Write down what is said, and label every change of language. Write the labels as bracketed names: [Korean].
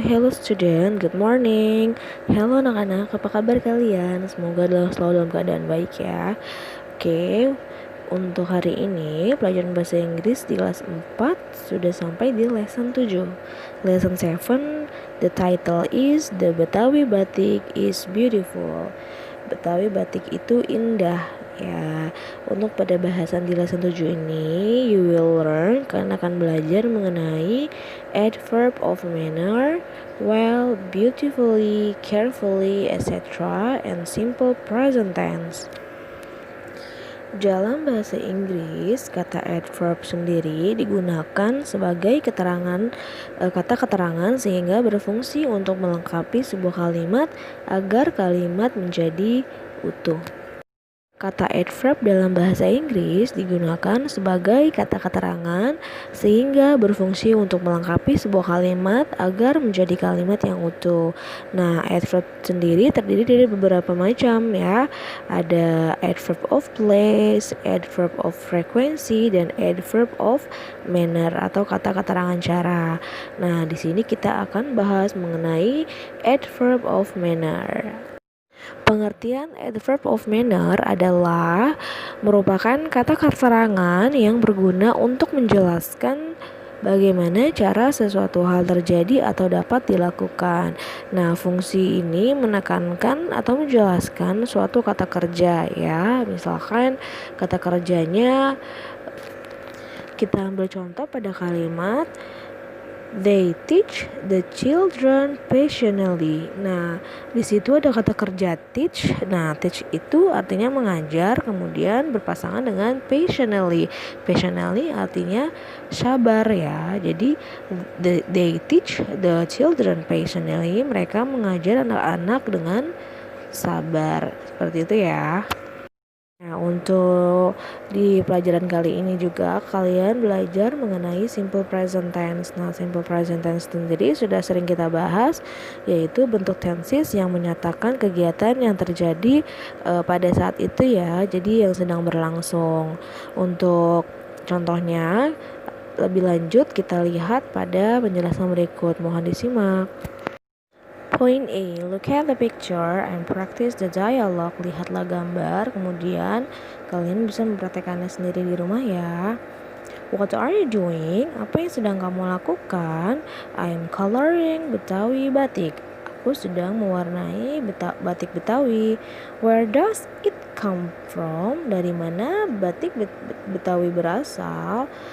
[English] Hello student, good morning. [Indonesian] Hello anak-anak, apa kabar kalian? Semoga selalu dalam keadaan baik ya. Oke, untuk hari ini pelajaran bahasa Inggris di kelas 4 sudah sampai di lesson 7. [English] Lesson 7, the title is The Betawi Batik is Beautiful. [Indonesian] Betawi batik itu indah ya. Untuk pada bahasan di lesson 7 ini [English] you will learn, [Indonesian] kalian akan belajar mengenai adverb of manner, well, beautifully, carefully, etc. [English] and simple present tense. [Indonesian] Dalam bahasa Inggris, kata adverb sendiri digunakan sebagai kata keterangan sehingga berfungsi untuk melengkapi sebuah kalimat agar kalimat menjadi utuh. Kata adverb dalam bahasa Inggris digunakan sebagai kata keterangan sehingga berfungsi untuk melengkapi sebuah kalimat agar menjadi kalimat yang utuh. Nah, adverb sendiri terdiri dari beberapa macam ya. Ada adverb of place, adverb of frequency, dan adverb of manner atau kata keterangan cara. Nah, di sini kita akan bahas mengenai adverb of manner. Pengertian adverb of manner adalah merupakan kata keterangan yang berguna untuk menjelaskan bagaimana cara sesuatu hal terjadi atau dapat dilakukan. Nah, fungsi ini menekankan atau menjelaskan suatu kata kerja ya. Misalkan kata kerjanya kita ambil contoh pada kalimat [English] they teach the children passionately. [Indonesian] Nah, di situ ada kata kerja teach. Nah, teach itu artinya mengajar, kemudian berpasangan dengan passionately. Passionately artinya sabar ya. Jadi [English] they teach the children passionately. [Indonesian] Mereka mengajar anak-anak dengan sabar. Seperti itu ya. Nah, untuk di pelajaran kali ini juga kalian belajar mengenai simple present tense. Nah, simple present tense sendiri sudah sering kita bahas, yaitu bentuk tenses yang menyatakan kegiatan yang terjadi pada saat itu ya, jadi yang sedang berlangsung. Untuk contohnya lebih lanjut kita lihat pada penjelasan berikut, mohon disimak. [English] Point A, look at the picture and practice the dialogue. [Indonesian] Lihatlah gambar, kemudian kalian bisa mempraktekannya sendiri di rumah ya. [English] What are you doing? [Indonesian] Apa yang sedang kamu lakukan? [English] I'm coloring Betawi batik. [Indonesian] Aku sedang mewarnai batik Betawi. [English] Where does it come from? [Indonesian] Dari mana batik Betawi berasal?